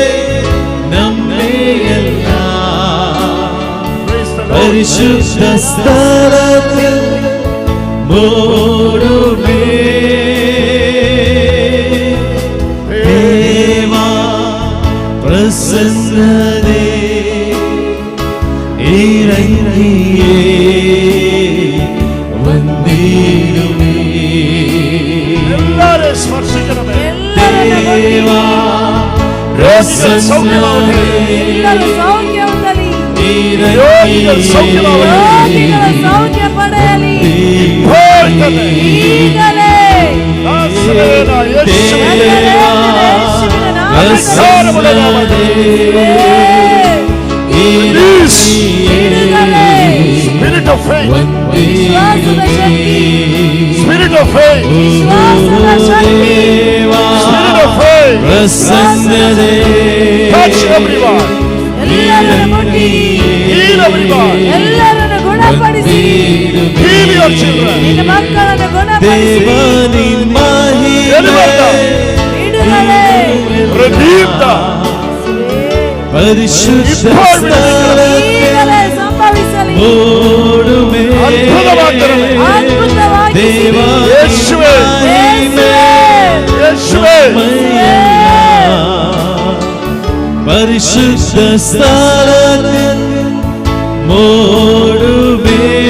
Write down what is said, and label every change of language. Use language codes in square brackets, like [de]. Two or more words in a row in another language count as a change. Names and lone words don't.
[ml] നമ്മെയെല്ലാം പരിശുദ്ധ സ്ഥലത്തിൽ ഓടുകേ ദേവാ പ്രസന്നതേ ഇറങ്ങിയേ വന്നിടുമേ എല്ലാവരെയും സ്പർശിക്കണമേ. ദേവാ രോഗികൾ സൗഖ്യമാവട്ടെ. [kn] ಎಲ್ಲರೂ ಸೌಖ್ಯ ಹೊಂದಲಿ, [ml] രോഗികൾ സൗഖ്യമാവട്ടെ. [kn] ರೋಗಿಗಳ ಸೌಖ್ಯ ಪಡೆಯಲಿ ಹೋಗ್ತದೆ. ಈಗಲೇ ನಾಸರೇನ ಯೇಸುವಿನ ಯೇಸುವಿನ ಅಧಿಕಾರವುಳ್ಳ ನಾಮದಲ್ಲಿ [en] release spirit of faith. [kn] ವಿಶ್ವಾಸದ ಶಕ್ತಿ, [en] Spirit of faith. [kn] ವಿಶ್ವಾಸದ ಶಕ್ತಿ, [en] Spirit of faith. [ml] പ്രസന്നതേ [en] Touch everyone. [kn] ಎಲ್ಲರನ್ನು ಮುಟ್ಟಿ [en] Heal everyone. [kn] ಎಲ್ಲರನ್ನು ಗುಣಪಡಿಸಿ [en] Heal your children. [kn] ನಿನ್ನ ಮಕ್ಕಳನ್ನು ಗುಣಪಡಿಸಿ [ml] ദേവാനിൻ മഹിമേ [kn] ಬಿಡುಗಡೆ [en] Redeem them. [ml] പരിശുദ്ധ സ്ഥലത്തിൽ [kn] ಈಗಲೇ ಸಂಭವಿಸಲಿ, [ml] ഓടുമേ അത്ഭുതമാക്കണമേ. [kn] ಅದ್ಭುತವಾಗಿ [ml] ദേവാ യേശുവേ. യേശുവേ. പരിശുദ്ധ സ്ഥലത്തിൽ ഓടുമേ